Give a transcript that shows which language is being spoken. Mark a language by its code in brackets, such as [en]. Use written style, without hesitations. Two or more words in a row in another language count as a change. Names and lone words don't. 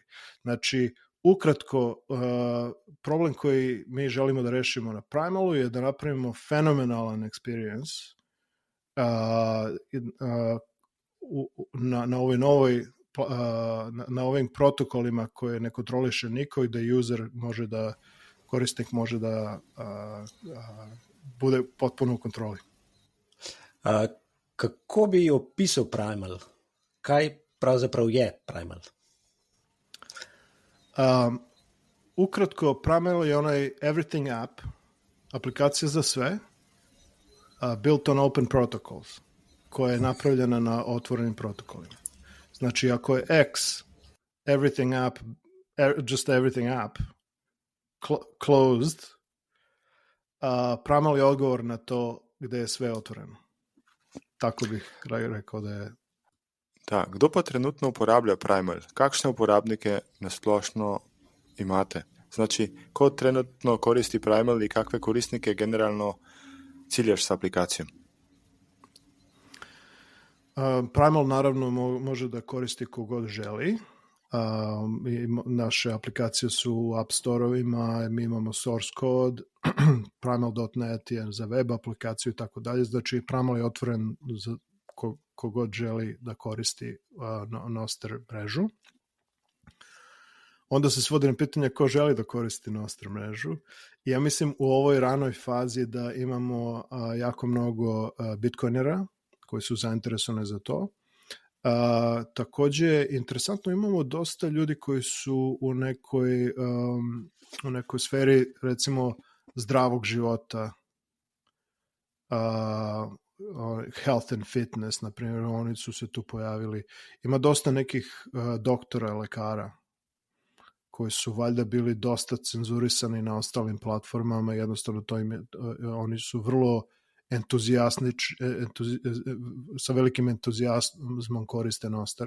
[sr] Znači, ukratko, problem koji mi želimo da rešimo na Primalu je da napravimo fenomenalan experience na ovoj novoj na ovim protokolima koje ne kontroliše niko i da user može da korisnik može da bude potpuno u kontroli. [sl] Kako bi opisal Primal? Kaj pravzaprav je Primal? [sr] Ukratko, Primal je onaj [en] everything app, [sr] aplikacija za sve, [en] built on open protocols, [sr] koja je napravljena na otvorenim protokolima. Znači, ako je X, [en] everything app, just everything app, closed, [sr] Primal je odgovor na to gde je sve otvoreno. Tako bih rekao da je. Da, [sl] kdo pa trenutno uporablja Primal? Kakšne uporabnike nasplošno imate? [sr] Znači, ko trenutno koristi Primal i kakve korisnike generalno ciljaš s aplikacijom? Primal naravno može da koristi kogod želi. Naše aplikacije su u App Store-ovima, mi imamo [en] source code, [sr] primal.net je za web aplikaciju i tako dalje, znači Primal je otvoren za kogod želi da koristi Nostr mrežu. Onda se svodi na pitanje ko želi da koristi Nostr mrežu. I ja mislim u ovoj ranoj fazi da imamo jako mnogo bitcoinera koji su zainteresovani za to. Takođe, interesantno, imamo dosta ljudi koji su u nekoj sferi, recimo, zdravog života, [en] health and fitness, [sr] na primjer, oni su se tu pojavili. Ima dosta nekih doktora, lekara, koji su valjda bili dosta cenzurisani na ostalim platformama, jednostavno oni su vrlo sa velikim entuzijazmom koriste Nostr.